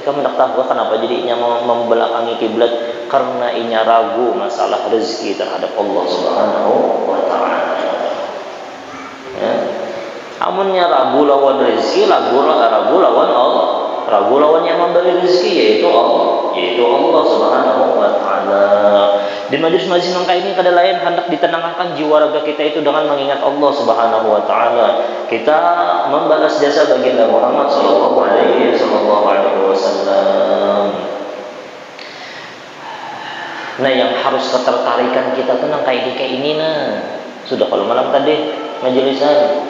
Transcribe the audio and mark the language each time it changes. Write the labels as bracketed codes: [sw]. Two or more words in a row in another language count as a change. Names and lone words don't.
[bjn] Ikam hendak tahu kenapa jadi inya membelakangi kiblat? Karena inya ragu masalah rezeki terhadap Allah [ar] سبحانه وتعالى. [bjn] Amunnya ragu lawan rezeki, ragu lawan Allah. Ragu lawan yang memberi rezeki yaitu Allah [ar] سبحانه وتعالى. [bjn] Di majlis-majlis nangka ini kada lain hendak ditenangkan jiwa raga kita itu dengan mengingat Allah [ar] سبحانه وتعالى. [bjn] Kita membalas jasa baginda Muhammad [ar] صلى الله عليه وسلم. [bjn] Nah, yang harus ketertarikan kita tenang kayak ini sudah kalau malam tadi majlisan.